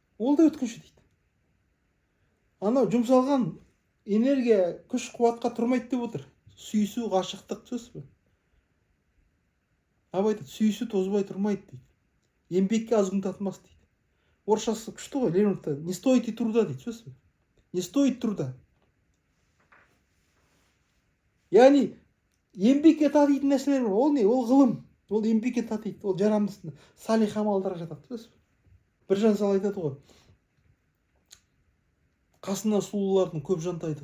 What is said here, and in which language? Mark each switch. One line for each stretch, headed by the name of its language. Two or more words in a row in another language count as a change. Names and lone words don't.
Kazakh: Ол да өткінші дейді. Анау жұмсалған энергия, күш қуатқа тұрмайды деп отыр. Сүйісу ғашықтық сөз бе? Абай айтады, сүйісу тозбай тұрмайды дейді. Еңбекке аз күн татымас дейді. Орысшасы күшті ғой, Лермонтовта.
Russian: Не стоит и труда
Kazakh: дейді сөз бе?
Russian: Не стоит труда.
Kazakh: Яғни еңбекке татитын нәрселер бар. Ол не? Ол ғылым. Ол еңбекке татиды. Ол жарамды салих амалдарға жатады сөз бе? Біржан Сал айтады ғой. Қасына сұлулардың көп жантайды.